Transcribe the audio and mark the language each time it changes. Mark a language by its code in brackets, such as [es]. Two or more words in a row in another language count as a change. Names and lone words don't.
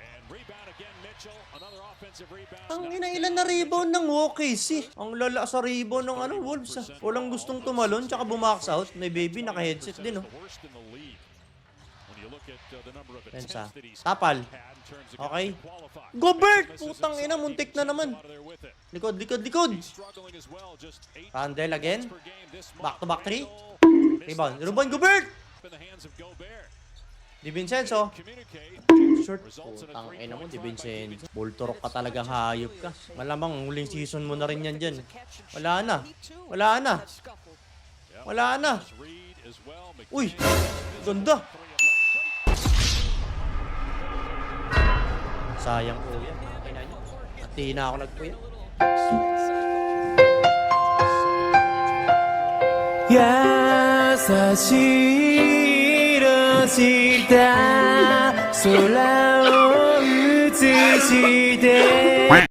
[tl] Ang inailan na rebound ng OKC. Ang lala sa rebound ng ano, Wolves. Walang gustong tumalon, tsaka bumax out. May baby, naka-headset din, oh. Pensa. Tapal. Okay. Gobert! Putang ina, muntik na naman. Likod, likod, likod. [en] Randall again. Back to back 3. [tl] Rebound. Ruben Gobert! Di Vincenzo. Short. Putang ina mo, Di Vincenzo. Boltorok ka talagang hayop ka. Malamang huling season mo na rin yan dyan. Wala na. Wala na. Wala na. Uy! Ganda. Sayang po yan. Pati na ako nagpuya. [ja] やさしした空を映して